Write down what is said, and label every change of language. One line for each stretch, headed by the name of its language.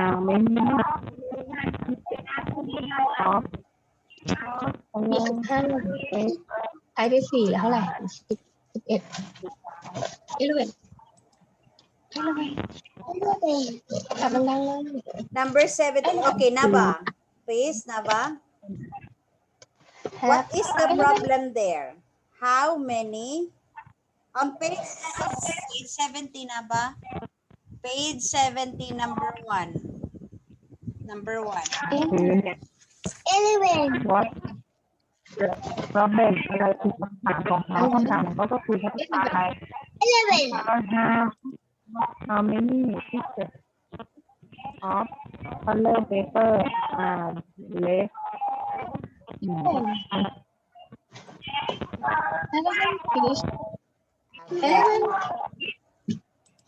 Thai: มี15ใช้ไป4แล้วเท่าไหร่11ไม่รู้เลยถามดังๆเลย
English: Number 17. Okay, Nava. Please, Nava. What is the problem there? How many On page 70 na ba? Page 70, number 1. Number 1. 11. What the problem
Thai: อะไรคือคำถามของเขาคำถามของเขาก็คือเขาต้องการอะไร
English: 11. how many pieces of color paper are left 11 fish Okay. 11